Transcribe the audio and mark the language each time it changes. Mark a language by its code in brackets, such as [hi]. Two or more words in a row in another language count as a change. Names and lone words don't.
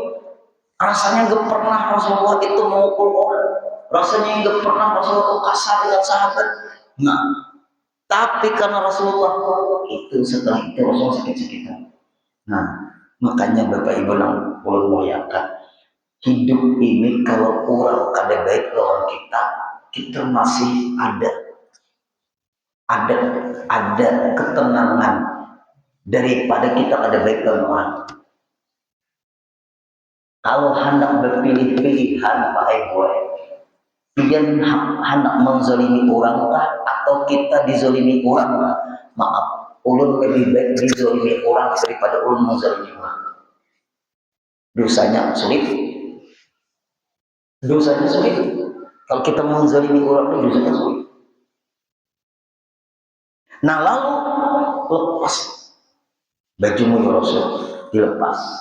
[id] Rasanya gak pernah Rasulullah itu memukul orang. Rasanya gak pernah Rasulullah itu kasar dengan sahabat. Nah, tapi karena Rasulullah itu setelah itu Rasulullah sakit-sakitan. [bjn] Nah, makanya Bapak Ibu yang perlu muliakan, hidup ini kalau orang kada baik lawan kita masih ada ketenangan daripada kita kada baik lawan orang. Kalau hendak berpilih-pilihan Pak Ibu, pian hendak menzalimi orang kah atau kita dizalimi orang kah? Maaf, ulun lebih baik dizalimi orang daripada ulun menzalimi orang. [id] Dosanya sulit. Kalau kita menzalimi orang itu dosanya sulit. Nah lalu lepas bajumu ya Rasul, dilepas.